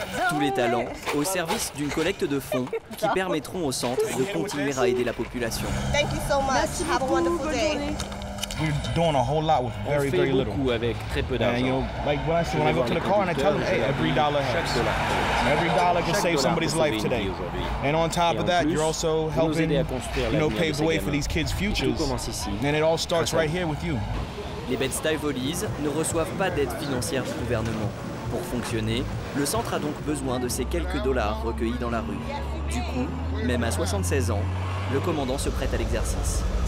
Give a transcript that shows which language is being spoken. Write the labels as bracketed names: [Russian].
[French] Tous les talents au service d'une collecte de fonds qui permettront au centre de continuer à aider la population. Merci beaucoup, bonne journée. [English] We're doing a whole lot with very, very little. [French] Beaucoup avec très peu [English] And you know, [French] d'argent. [English] like when I go to the car and I tell them, hey, every dollar helps. Every dollar can save somebody's life today. And on top of that, you're also helping, pave the way for these kids' futures. And it all starts right here with you. [French] Les Bed-Stuy Volleys ne reçoivent pas d'aide financière du gouvernement. Pour fonctionner, le centre a donc besoin de ces quelques dollars recueillis dans la rue. Du coup, même à 76 ans, le commandant se prête à l'exercice.